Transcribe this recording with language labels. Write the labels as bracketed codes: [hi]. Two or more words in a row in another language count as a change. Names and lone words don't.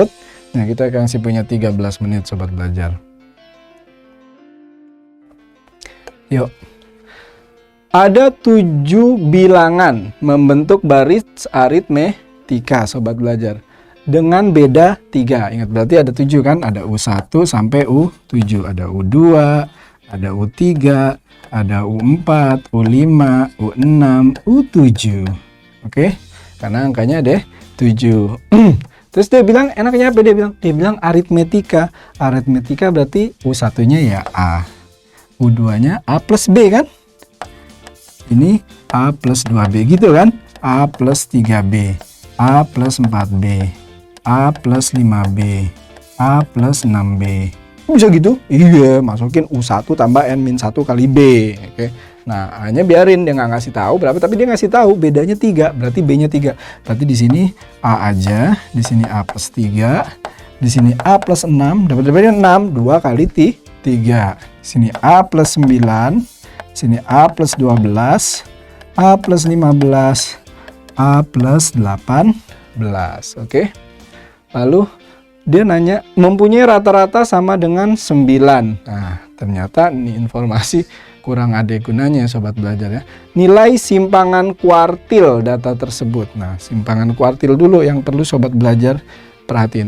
[id] Nah kita masih punya 13 menit sobat belajar. Yuk. Ada 7 bilangan membentuk baris aritmetika sobat belajar. Dengan beda 3. Ingat berarti ada 7 kan? Ada U1 sampai U7. Ada U2, ada U3, ada U4, U5, U6, U7. Oke, karena angkanya ada 7. Terus dia bilang, enaknya apa dia bilang? Dia bilang aritmetika. Aritmetika berarti U1-nya ya A. U2-nya A plus B kan? Ini A plus 2B gitu kan? A plus 3B. A plus 4B. A plus 5B. A plus 6B. Bisa gitu? Iya, masukin U1 tambah N-1 kali B. Oke. Nah, hanya biarin dia nggak ngasih tahu berapa, tapi dia ngasih tahu bedanya 3, berarti B-nya 3. Berarti di sini A aja, di sini A plus 3, di sini A plus 6, dapat berapa? 6, 2 kali 3. Sini A plus 9, sini A plus 12, A plus 15, A plus 18. Oke. Lalu dia nanya mempunyai rata-rata sama dengan 9. Nah, ternyata ini informasi kurang ada gunanya sobat belajar ya. Nilai simpangan kuartil data tersebut. Nah, simpangan kuartil dulu yang perlu sobat belajar perhatiin.